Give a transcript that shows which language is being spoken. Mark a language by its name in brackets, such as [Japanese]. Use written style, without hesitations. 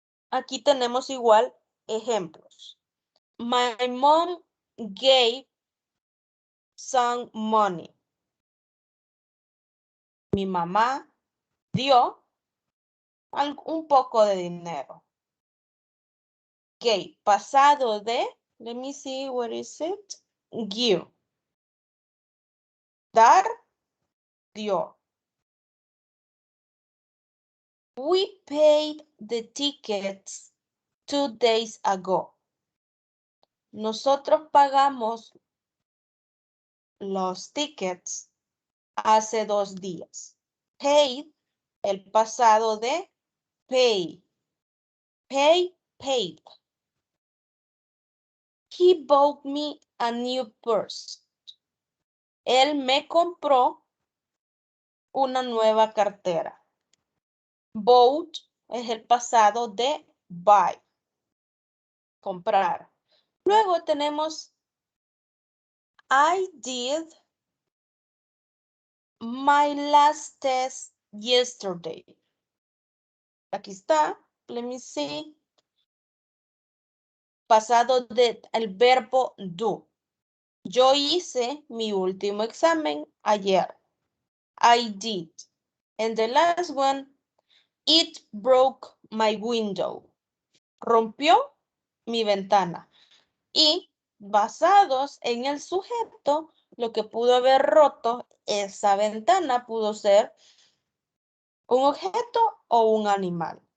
[Spanish] Aquí tenemos igual ejemplos. [English] My mom gave some money. [Spanish] Mi mamá dio un poco de dinero. [English] Gave, [Spanish] pasado de, [English] let me see, what is it? Give. [Spanish] Dar, dio. [English] We paid the tickets 2 days ago. [Spanish] Nosotros pagamos los tickets hace 2 días. Paid, el pasado de pay. [English] Pay, paid. He bought me a new purse. [Spanish] Él me compró una nueva cartera. Bought es el pasado de buy, comprar. Luego tenemos [English] I did my last test yesterday. [Spanish] Aquí está, [English] let me see. [Spanish] Pasado de el verbo do. Yo hice mi último examen ayer. [English] I did. And the last one, it broke my window. [Spanish] Rompió mi ventana. Y basados en el sujeto, lo que pudo haber roto esa ventana pudo ser un objeto o un animal.